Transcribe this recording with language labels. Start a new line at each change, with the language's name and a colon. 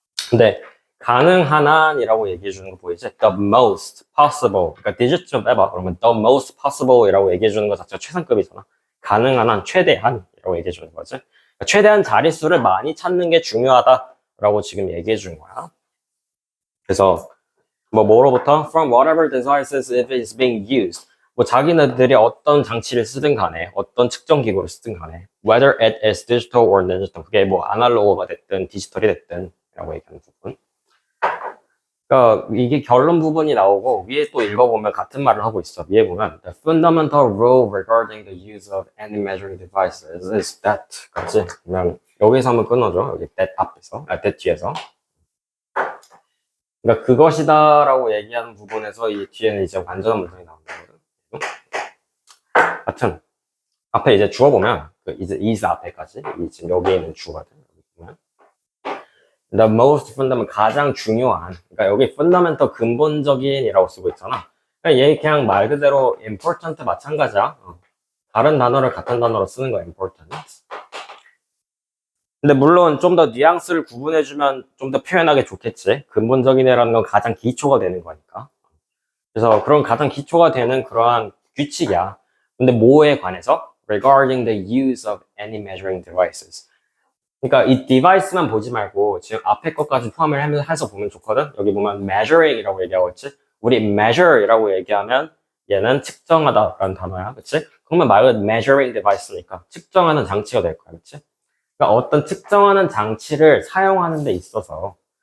Korean: 근데, 가능한 한이라고 얘기해 주는 거 보이지?
English: The most possible.
Korean: 그러니까 digit 좀 빼봐. 그러면
English: the most possible
Korean: 이라고 얘기해 주는 거 자체가 최상급이잖아. 가능한 한, 최대한이라고 얘기해 주는 거지. 그러니까 최대한 자릿수를 많이 찾는 게 중요하다라고 지금 얘기해 주는 거야. 그래서, 뭐로부터?
English: From whatever devices if it's being used.
Korean: 뭐 자기네들이 어떤 장치를 쓰든 간에 어떤 측정 기구를 쓰든 간에
English: whether it is digital or digital
Korean: 그게 뭐 아날로그가 됐든 디지털이 됐든 라고 얘기하는 부분. 그러니까 이게 결론 부분이 나오고 위에 또 읽어보면 같은 말을 하고 있어. 위에 보면
English: the fundamental rule regarding the use of any measuring devices is that
Korean: 까지 그러면 여기서 한번 끊어줘. 여기 that 앞에서 that 뒤에서 그러니까 그것이다라고 얘기하는 부분에서 이 뒤에는 이제 완전한 문장이 나오는 거거든. 하여튼 앞에 이제 주어 보면 그 이제 is 앞에까지 이 지금 여기에 있는 주어거든. 여기 보면
English: the most fundamental
Korean: 가장 중요한 그러니까 여기 fundamental 근본적인이라고 쓰고 있잖아. 그러니까 얘 그냥 말 그대로 important 마찬가지야. 다른 단어를 같은 단어로 쓰는 거야 important. 근데 물론 좀 더 뉘앙스를 구분해주면 좀 더 표현하기 좋겠지. 근본적인이라는 건 가장 기초가 되는 거니까. 그래서 그런 가장 기초가 되는 그러한 규칙이야. 근데 뭐에 관해서?
English: Regarding the use of any measuring devices.
Korean: 그러니까 이 device만 보지 말고 지금 앞에 것까지 포함을 해서 보면 좋거든. 여기 보면 measuring이라고 얘기하고 있지. 우리 measure이라고 얘기하면 얘는 측정하다라는 단어야, 그렇지? 그러면 말 그대로
English: measuring device
Korean: 니까 측정하는 장치가 될 거야, 그렇지? 그러니까 어떤 측정하는 장치를 사용하는 데 있어서